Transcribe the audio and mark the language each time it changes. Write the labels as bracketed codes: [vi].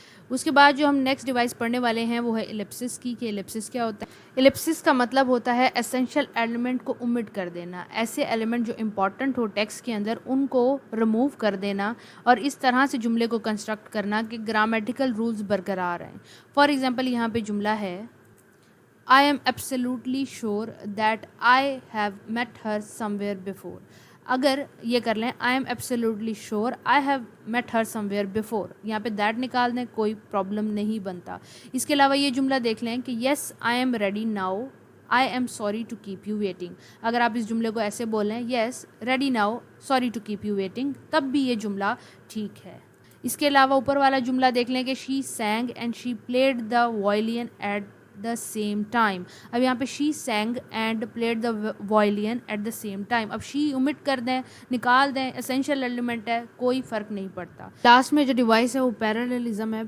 [ur] اس کے بعد جو ہم نیکسٹ ڈیوائس پڑھنے والے ہیں وہ ہے ایلپسس کی, کہ ایلپسس کیا ہوتا ہے. ایلپسس کا مطلب ہوتا ہے ایسینشیل ایلیمنٹ کو اومٹ کر دینا, ایسے ایلیمنٹ جو امپورٹنٹ ہو ٹیکسٹ کے اندر ان کو ریموو کر دینا اور اس طرح سے جملے کو کنسٹرکٹ کرنا کہ گرامیٹیکل رولز برقرار رہیں. [en] for example [ur] یہاں پہ جملہ ہے, [en] I am absolutely sure that I have met her somewhere before. [ur] اگر یہ کر لیں [en] I am absolutely sure I have met her somewhere before, [ur] یہاں پہ that نکال دیں, کوئی پرابلم نہیں بنتا. اس کے علاوہ یہ جملہ دیکھ لیں کہ [en] yes I am ready now, I am sorry to keep you waiting. [ur] اگر آپ اس جملے کو ایسے بولیں [en] yes ready now sorry to keep you waiting, [ur] تب بھی یہ جملہ ٹھیک ہے. اس کے علاوہ اوپر والا جملہ دیکھ لیں کہ [en] she sang and she played the violin at the same time. [ur] اب یہاں پہ [en] she sang and played the violin at the same time. [ur] اب she omit کر دیں, نکال دیں, essential element ہے, کوئی فرق نہیں پڑتا. لاسٹ میں جو ڈیوائس ہے وہ parallelism ہے.